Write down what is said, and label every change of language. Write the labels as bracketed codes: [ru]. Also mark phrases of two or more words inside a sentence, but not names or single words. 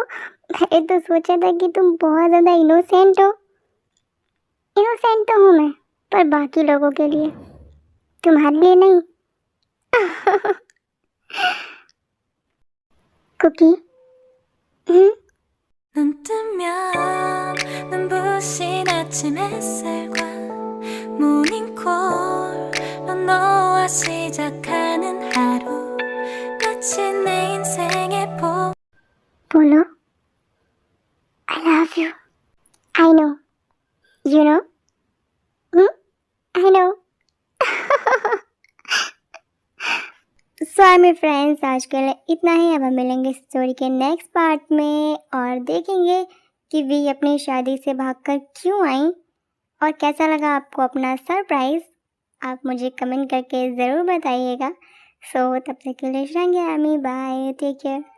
[hi] मैंने तो सोचा था कि तुम बहुत ज़्यादा इनोसेंट हो। इनोसेंट तो हूँ मैं, पर बाकी लोगों के लिए, तुम्हारे लिए नहीं। कुकी, [ko] 눈 뜨면 눈부신 아침 햇살과 모닝콜로 너와 시작하는 하루 마치 내 인생의 [hi] बोलो I love you. [en] I know. You know? I know. [hi] सो मेरे फ्रेंड्स, आज के लिए इतना ही। अब हम मिलेंगे स्टोरी के [en] next part [hi] में और देखेंगे कि वी अपनी शादी से भागकर क्यों आई और कैसा लगा आपको अपना सरप्राइज़। आप मुझे कमेंट करके ज़रूर बताइएगा। सो तब तक के लिए [en] bye, take care.